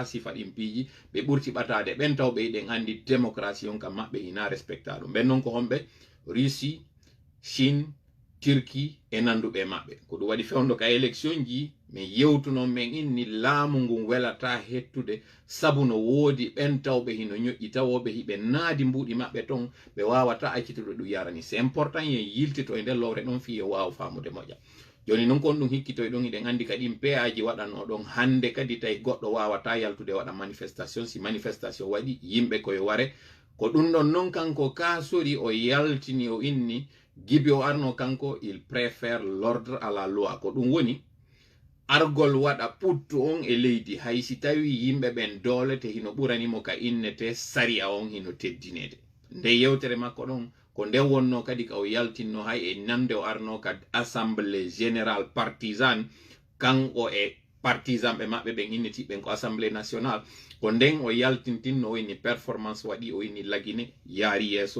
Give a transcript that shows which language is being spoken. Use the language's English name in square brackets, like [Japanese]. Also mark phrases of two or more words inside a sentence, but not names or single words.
[Fula] sifa ɗin piiji ɓe ɓurti ɓatade ɓen taw ɓe yiɗen andi démocratie on kam maɓɓe ina respecta ɗum ɓen noon ko homɓe Russie Chine Turquie e nanduɓe maɓɓe ko ɗum waɗi fewndo ka élection ji min yewtunon men inni laamu ngun welata hettude sabu no woodi ɓen tawɓe hino ñoƴƴi tawoɓe hiɓe naadi mbuɗi maɓɓe ton ɓe wawata accitude ɗum yarani [French] c'est important [Fula] yen yiltito e nder lowre ɗon fi yo wawa famude moƴƴa joni noon kon ɗum hikkitoy ɗon iɗen andi kadi paji waɗano ɗon hande kadi tawi goɗɗo wawata yaltude waɗa manifestation si manifestation waɗi yimɓe koye ware ko ɗum ɗon noon kanko kasori o yaltini o inni gibi o arno kanko [French] il préfère l'ordre à la [Fula] loi ko ɗum woni argol waɗa ɓuttu on e leydi hay si tawi yimɓe ɓen doole te hino ɓuranimo ka innete saria on hino teddinede nde yewtere makko ɗon ko nden wonno kadi ka o yaltinno hay e nande o arno ka [French] assemblée générale partisane [Fula] kanko e partisan ɓe maɓɓe ɓen innitiɓen ko [French] assemblée nationale [Fula] ko nden o yaltintinno o inni performance waɗi o inni lagine yaari yeeso